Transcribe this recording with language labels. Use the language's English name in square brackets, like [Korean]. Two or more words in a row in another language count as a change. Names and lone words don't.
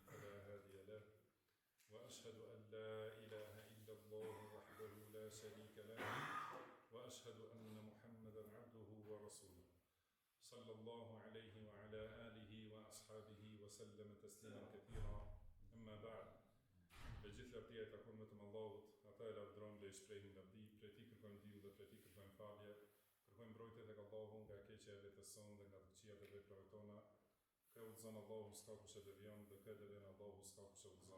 [Arabic] فلا هادي له وأشهد أن لا إله إلا الله وحده لا شريك له وأشهد أن محمدا عبده ورسوله صلى الله عليه وعلى آله وأصحابه وسلم تسليما كثيرا أما بعد [Albanian] Gjithë lavdia I takon vetëm Allahut, ata e lavdron dhe I shprehin lavdi, prej tij kërkojmë ndihmë dhe prej tij kërkojmë falje, kërkojmë mbrojtje tek Allahu nga keqja e vetes sonë dhe nga këqijat e veprave tona. Kë udhëzon Allahu s'ka kush e devion, dhe kë devon Allahu s'ka kush e udhëzon.